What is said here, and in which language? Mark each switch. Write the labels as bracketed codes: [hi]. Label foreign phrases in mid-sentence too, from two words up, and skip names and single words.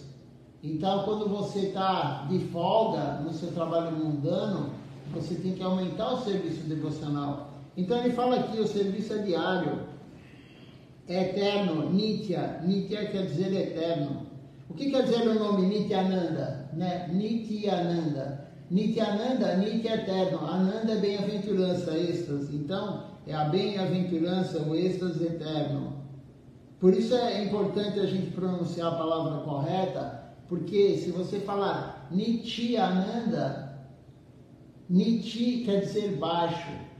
[pt] Então, quando você está de folga no seu trabalho mundano, você tem que aumentar o serviço devocional. Então, ele fala aqui, o serviço é diário, é eterno, Nitya. Nitya quer dizer eterno. O que quer dizer o nome Nityananda? Né? Nityananda. Nityananda, Nitya é eterno. Ananda é bem-aventurança, êxtase. Então, é a bem-aventurança, o êxtase eterno. Por isso é importante a gente pronunciar a palavra correta, porque se você falar Nityananda, Niti quer dizer baixo.